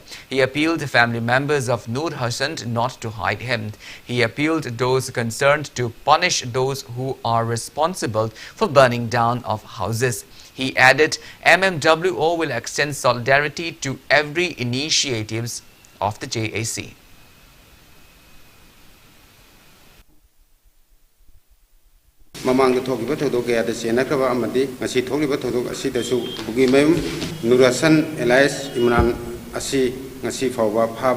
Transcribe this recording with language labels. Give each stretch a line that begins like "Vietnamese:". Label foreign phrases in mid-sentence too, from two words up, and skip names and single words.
English: He appealed to family members of Nur Hassan not to hide him. He appealed to those concerned to punish those who are responsible for burning down of houses. He added, MMWO will extend solidarity to every initiatives of the JAC.
Manipuri: Mamang thogiba thodok kaya da senakraba amadi ngasi thogiba thodok asi dasu bugimem Nurasan Elias Imran asi ngasi fawba phaba